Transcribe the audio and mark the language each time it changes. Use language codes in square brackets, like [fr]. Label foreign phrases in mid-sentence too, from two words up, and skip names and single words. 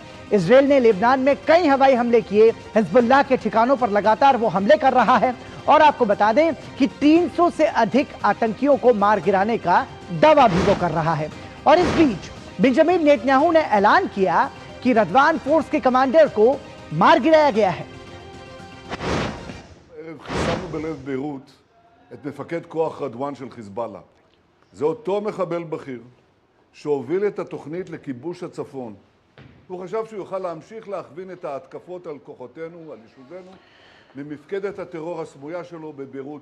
[hi] इजराइल ने लेबनान में कई हवाई हमले किए। हिजबुल्लाह के ठिकानों पर लगातार वो हमले कर रहा है और आपको बता दें कि 300 से अधिक आतंकियों को मार गिराने का दावा भी वो कर रहा है। और इस बीच बेंजामिन नेतन्याहू ने ऐलान किया कि रदवान फोर्स के कमांडर को मार गिराया गया है। [he] חיסלנו בלב ביירות את מפקד כוח רדואן של חיזבאללה. זה אותו מחבל בכיר שהוביל את התוכנית לכיבוש הצפון. הוא חשב שהוא יוכל להמשיך להכווין את ההתקפות על כוחותינו, על יישובינו, ממפקדת הטרור הסמויה שלו בביירות.